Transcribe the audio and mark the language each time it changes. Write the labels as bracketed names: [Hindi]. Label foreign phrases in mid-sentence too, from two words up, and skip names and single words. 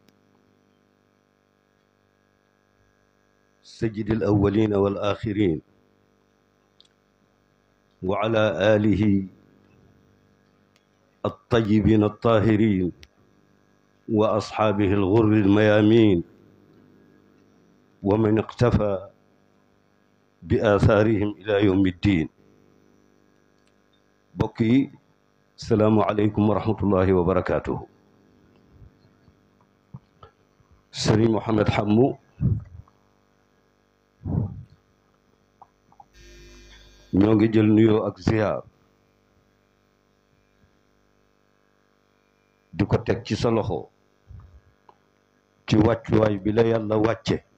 [Arabic] سيد الأولين والآخرين، وعلى آله الطيبين الطاهرين وأصحابه الغر الميامين ومن اقتفى بآثارهم إلى يوم الدين. بكي السلام عليكم ورحمة الله وبركاته. [Wolof] سري محمد حمو ñoo ngi jël nuyoo ak ziar di ko teg ci sa loxo ci wàccuwaay bi la yàlla wàcce,